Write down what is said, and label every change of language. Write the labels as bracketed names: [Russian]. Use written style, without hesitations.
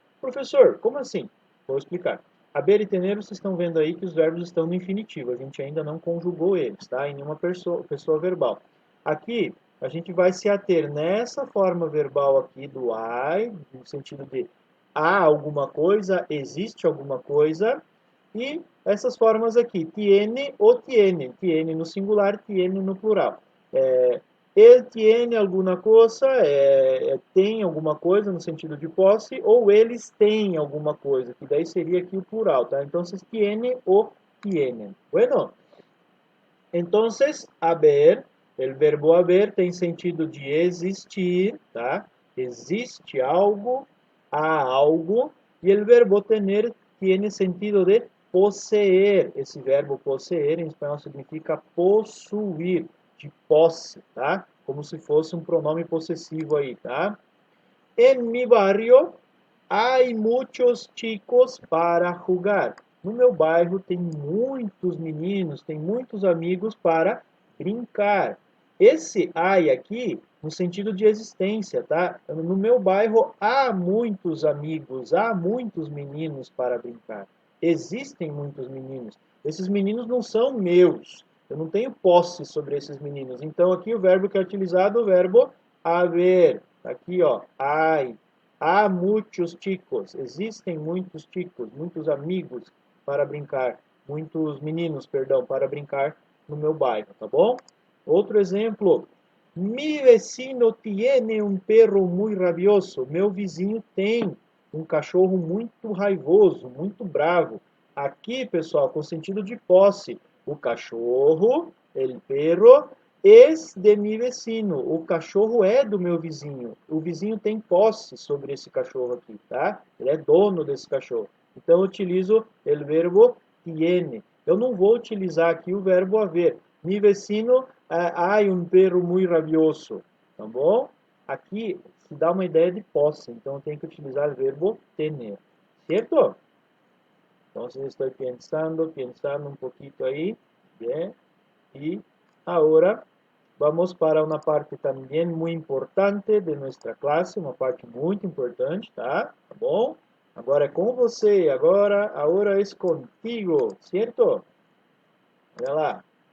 [Portuguese] Professor, como assim? Vou explicar. Haber e tener, vocês estão vendo aí que os verbos estão no infinitivo, a gente ainda não conjugou eles, tá? Em nenhuma pessoa verbal. Aqui, a gente vai se ater nessa forma verbal aqui do I, no sentido de há alguma coisa, existe alguma coisa, E essas formas aqui, tiene ou tienen. Tiene no singular, tiene no plural. Ele tiene alguma coisa, tem alguma coisa no sentido de posse, ou eles têm alguma coisa, que daí seria aqui o plural, tá? Então, tiene ou tienen. [Spanish] Bueno, entonces, [Portuguese] haber, el verbo haber tem sentido de existir, tá? Existe algo, há algo, e [Spanish] el verbo tener tiene sentido [Portuguese] de possuir. Esse verbo possuir em espanhol significa possuir, de posse, tá? Como se fosse um pronome possessivo aí, tá? [Spanish] En mi barrio hay muchos chicos para jugar. [Portuguese] No meu bairro tem muitos meninos, tem muitos amigos para brincar. Esse ai aqui, no sentido de existência, tá? No meu bairro há muitos amigos, há muitos meninos para brincar. Existem muitos meninos. Esses meninos não são meus. Eu não tenho posse sobre esses meninos. Então aqui o verbo que é utilizado é o verbo haver. Aqui, ó, ai. Há muitos chicos, existem muitos chicos, muitos amigos para brincar, muitos meninos, perdão, para brincar no meu bairro, tá bom? Outro exemplo, [Spanish] mi vecino tiene un perro muy rabioso. [Portuguese] Meu vizinho tem um cachorro muito raivoso, muito bravo. Aqui, pessoal, com sentido de posse, o cachorro, [Spanish] el perro, es de mi vecino. [Portuguese] O cachorro é do meu vizinho. O vizinho tem posse sobre esse cachorro aqui, tá? Ele é dono desse cachorro. Então, eu utilizo o verbo tiene. Eu não vou utilizar aqui o verbo haver. [Spanish] Mi vecino hay un perro muy rabioso. [Portuguese] Tá bom? Aqui se dá uma ideia de posse. Então, eu tenho que utilizar o verbo tener. Certo? [Spanish] Entonces estoy pensando un poquito ahí. Bien. Y ahora vamos para [Portuguese] uma parte também muito importante de nossa classe, uma parte muito importante, tá? Tá bom? Agora é com você, agora é contigo, certo? Olha lá.